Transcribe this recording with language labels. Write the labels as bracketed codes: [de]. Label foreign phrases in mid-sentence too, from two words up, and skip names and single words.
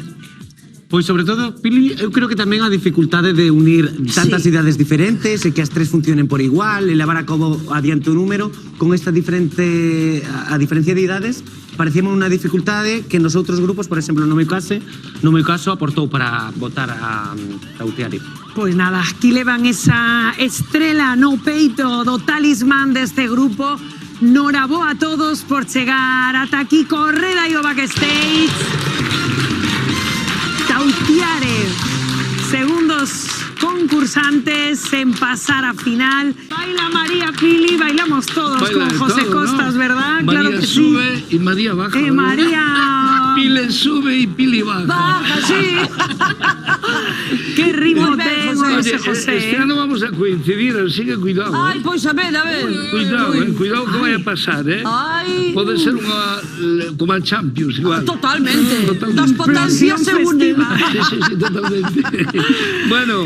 [gl] Pois sobre todo, Pili, eu creo que tamén a dificultade de unir tantas idades diferentes e que as tres funcionen por igual e levar a cabo adiante o número con esta diferencia de idades parecíame unha dificultade que nos outros grupos, por exemplo, no meu caso aportou para votar a Tautiare. Pois nada, aquí levan esa estrela no peito do talismán deste grupo. Noraboa a todos por chegar ata aquí. Correda e o backstage. Tautiare, segundos concursantes en pasar a final. [es] Baila María Pili, bailamos todos Baila con José todo, Costas, ¿no? ¿verdad? María Claro que sube sí. y María baja. ¿verdad? María... Pili sube y Pili baja. Baja, sí. Que ritmo [gl] Moi ben, ten José. [es] ese José. [gl] Este ano vamos a coincidir, así que cuidado. Ai, pois a ver. Cuidado que vai a pasar, Ai. Pode ser unha como a Champions igual. [es] Totalmente. Das potencias se unen. Sí, totalmente. Bueno.